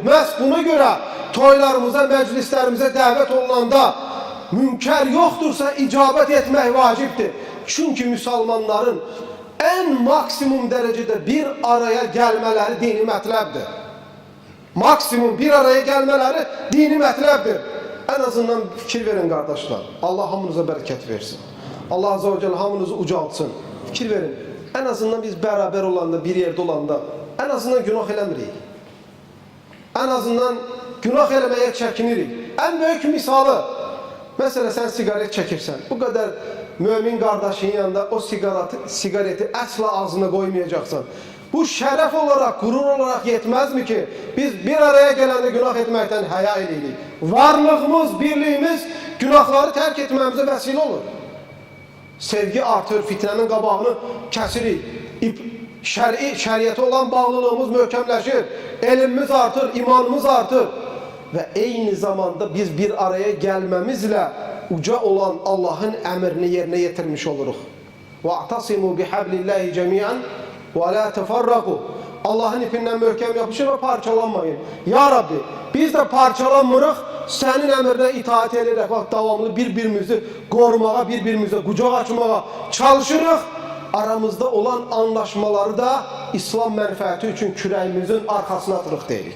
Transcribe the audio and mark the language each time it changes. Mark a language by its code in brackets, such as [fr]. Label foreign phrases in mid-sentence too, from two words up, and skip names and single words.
[az] Məhz buna görə toylarımıza, məclislərimizə dəvət olunanda münkər yoxdursa icabət etmək vacibdir. Çünki müsəlmanların ən maksimum dərəcədə bir araya gəlmələri dini mətləbdir. Maksimum bir araya gəlmələri dini mətləbdir. Ən azından fikir verin qardaşlar. Allah hamınıza bərəkət versin. Allah [ar] Azze ve Celle [az] hamınızı ucaltsın. Fikir verin. [tr] En azından biz beraber olanda, bir yerde olanda en azından günah eləmirik. [az] En azından günah eləməyə çəkinirik. [tr] En büyük misalı, mesela sen sigaret çəkirsən. Bu kadar mümin kardeşin yanında o sigareti asla ağzına koymayacaksan. Bu şərəf olarak, gurur olarak yetmez mi ki biz bir araya gelende günah etməkdən həya edirik. Varlığımız, birliğimiz günahları terk etmemize vesile olur. [az] Sevgi artır, fitnenin qabağını kəsirik. Şəriyyətə olan bağlılığımız möhkəmləşir. Elmimiz artır, imanımız artır. Və eyni zamanda biz bir araya gəlməmizlə uca olan Allahın əmrini yerinə yetirmiş oluruq. [ar] وَاَعْتَصِمُوا بِحَبْلِ اللّٰهِ جَمِيعًا وَلَا تَفَرَّقُوا [az] Allahın ipindən möhkəm yapışır və parçalanmayın. Ya Rabbi, biz də parçalanmırıq, sənin əmrinə itaat edərək, bak, davamlı bir-birimizi qorumağa, bir-birimizə qucaq açmağa çalışırıq. Aramızda olan anlaşmaları da İslam mənfəəti üçün kürəyimizin arxasına atırıq deyirik.